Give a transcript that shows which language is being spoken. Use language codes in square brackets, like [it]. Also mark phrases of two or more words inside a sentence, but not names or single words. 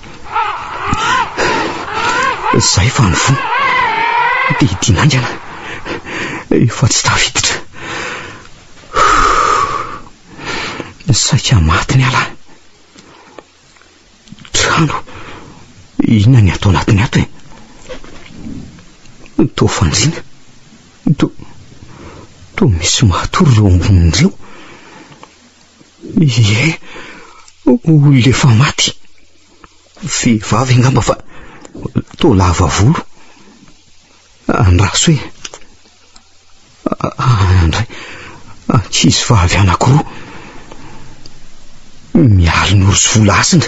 [mg] Zay fa ny vo, dia idinangana, efa tsy tafiditra. Saika maty ny ala. Trano, inona ny atao anatiny ato e? To fanjina, to misy matory reo ambonin'ireo. Ie, olona efa maty. Vehivavy angamba fa to lava volo. Andraso e. Andray, ankizy vavy anankiroa, mialon'oro sy volasina.